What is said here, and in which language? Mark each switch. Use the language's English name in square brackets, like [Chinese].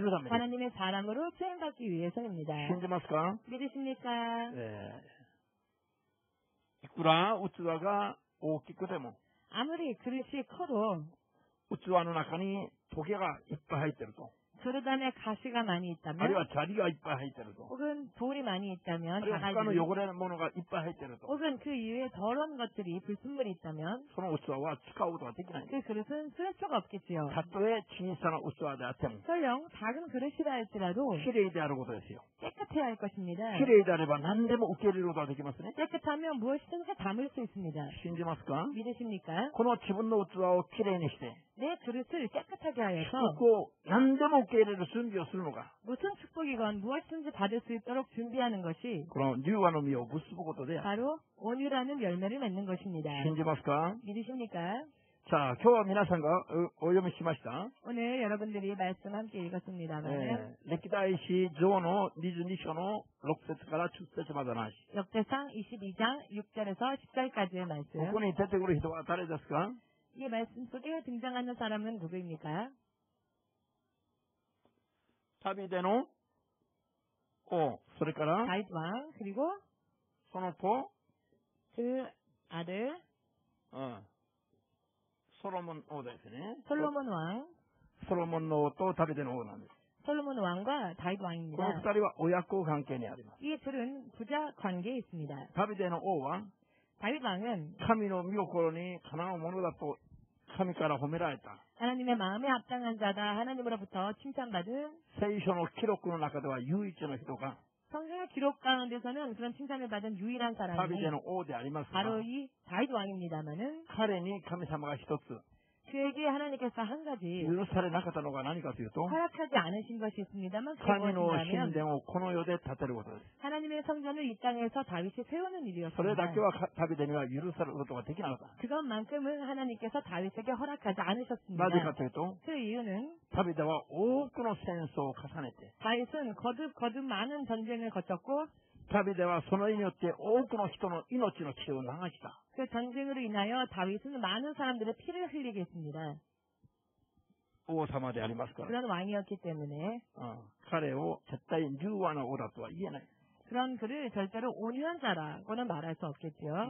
[Korean] 하나님의 사람으로 쓰임받기 위해서입니다. 믿으십니까? [Japanese] いくら器が大きくても [Korean] 아무리 그릇이 커도 [Japanese] 器の中にトゲがいっぱい入ってると。 [Korean] 그릇 안에 가시가 많이 [Japanese] あるい [Korean] 있다면 [Japanese] は砂利がいっぱい入ってると。 [Korean] 혹은 돌이 많이 [Japanese] あ [Korean] 있다면 [Japanese] るいは他の [Korean] 자갈들이 [Japanese] 汚れのものがいっぱい入ってると。 [Korean] 혹은 그 이외에 더러운 것들이 불순물이 있다면 [Japanese] その器は使うことができない。 [Korean] 그 그릇은 쓸 수가 없겠지요. [Japanese] たとえ小さな器であっても、 [Korean] 설령 작은 그릇이라 할지라도 [Japanese] きれいであることですよ。 [Korean] 깨끗해야 할 것입니다. [Japanese] きれいであれば何でも受け入れることができますね。 [Korean] 깨끗하면 무엇이든지 담을 수 있습니다. [Japanese] 信じますか？ [Korean] 믿으십니까? [Japanese] この自分の器をきれいにして、 [Korean] 내 그릇을 깨끗하게 하여서 [Japanese] 祝福を何でも受け入れる準備をするのが、 [Korean] 무슨 축복이건 무엇이든지 받을 수 있도록 준비하는 것이 [Japanese] この柔和の実を結ぶことである。 [Korean] 바로 온유라는 열매를 맺는 것입니다. [Japanese] 信じますか？ [Korean] 믿으십니까? [Japanese] さあ、今日は皆さんがお読みしました。 [Korean] 오늘 여러분들이 말씀 함께 읽었습니다만 [Japanese] 歴代史上の22章の6節から10節までの話。 [Korean] 역대상 22장 6절에서 10절까지의 [Japanese] こ [Korean] 말씀. [Japanese] こに出てくる人は誰ですか？ [Korean] 이 말씀 속에 등장하는 사람은 누구입니까? [Japanese] ダビデの王、それから [Korean] 다윗 왕 그리고 [Japanese] その子、 [Korean] 그 아들 [Japanese] ソロモン王ですね。 [Korean] 솔로몬 왕. [Japanese] ソロモンの王とダビデの王なんです。 [Korean] 솔로몬 왕과 다윗 [Japanese] この [Korean] 왕입니다. [Japanese] 二人は親子関係にあります。 [Korean] 이 둘은 부자 관계에 있습니다. [Japanese] ダビデの王は [Korean] 다윗 왕은 [Japanese] 神の御心にかなうものだと神から褒められた。 [Korean] 하나님의 마음에 합당한 자다. 하나님으로부터 칭찬받은 [Japanese] 聖書の記録の中では唯一の人が [Korean] 성경의 기록 가운데서는 그런 칭찬을 받은 유일한 [Japanese] ダビ [Korean] 사람이 [Japanese] デの王でありますが、 [Korean] 바로 이 다윗 왕입니다만은 [Japanese] 彼に神様が一つ [Korean] 그에게 하나님께서 한 가지 [Japanese] 許されなかったのが何かというと、 [Korean] 허락하지 않으신 것이 있습니다만 [Japanese] 神の [Korean] 그것이라면 [Japanese] 神殿をこの世で建てることです。 [Korean] 하나님의 성전을 이 땅에서 다윗이 세우는 [Japanese] それだ [Korean] 일이었습니다. [Japanese] けはダビデには許されることができなかった。 [Korean] 그것만큼은 하나님께서 다윗에게 허락하지 [Japanese] な [Korean] 않으셨습니다. [Japanese] ぜかというと、 [Korean] 그 이유는 [Japanese] ダビデは多くの戦争を重ねて、 [Korean] 다윗은 거듭 많은 전쟁을 거쳤고 [Japanese] ダビデはその意によって多くの人の命の血を流した。 [Korean] 그 전쟁으로 인하여 다윗은 많은 사람들의 피를 흘리게 했습니다. [Japanese] 王様でありますから。 [Korean] 그런 왕이었기 때문에 [Japanese] 彼を絶対柔和な王だとは言えない。 [Korean] 그런 그를 절대로 온유한 자라고는 말할 수 없겠죠.